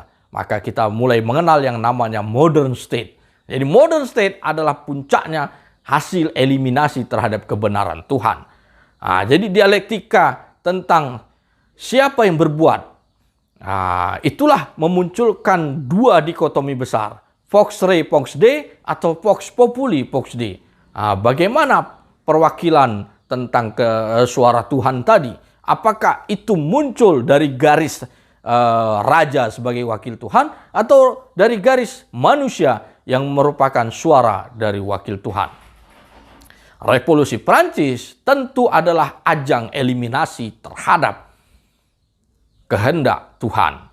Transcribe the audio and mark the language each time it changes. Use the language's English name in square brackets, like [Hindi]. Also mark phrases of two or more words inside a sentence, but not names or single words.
[Indonesian] Maka kita mulai mengenal yang namanya [English] modern state. [Indonesian] Jadi [English] modern state [Indonesian] adalah puncaknya hasil eliminasi terhadap kebenaran Tuhan. Jadi dialektika tentang siapa yang berbuat, itulah memunculkan dua dikotomi besar. [Latin] Vox Rei, Vox Dei atau Vox Populi, Vox Dei. [Indonesian] Bagaimana perwakilan tentang suara Tuhan tadi? Apakah itu muncul dari garis raja sebagai wakil Tuhan atau dari garis manusia yang merupakan suara dari wakil Tuhan? Revolusi Prancis tentu adalah ajang eliminasi terhadap kehendak Tuhan.